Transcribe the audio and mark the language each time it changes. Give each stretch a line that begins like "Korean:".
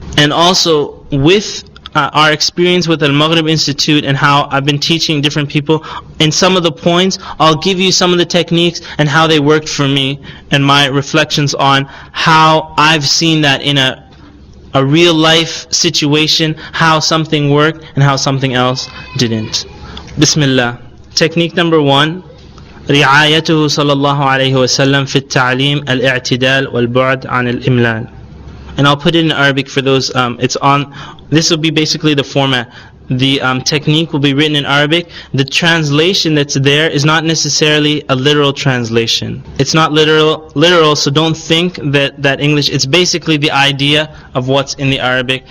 English: And also with our experience with Al-Maghrib Institute and how I've been teaching different people, in some of the points I'll give you some of the techniques and how they worked for me, and my reflections on how I've seen that in a real life situation, how something worked and how something else didn't. Bismillah. Technique number 1,
Arabic: رعايته صلى الله عليه وسلم في التعليم الاعتدال والبعد عن الإملال.
English: And I'll put it in Arabic for those, this will be basically the format. The technique will be written in Arabic. The translation that's there is not necessarily a literal translation. It's not literal, so don't think that English, it's basically the idea of what's in the Arabic.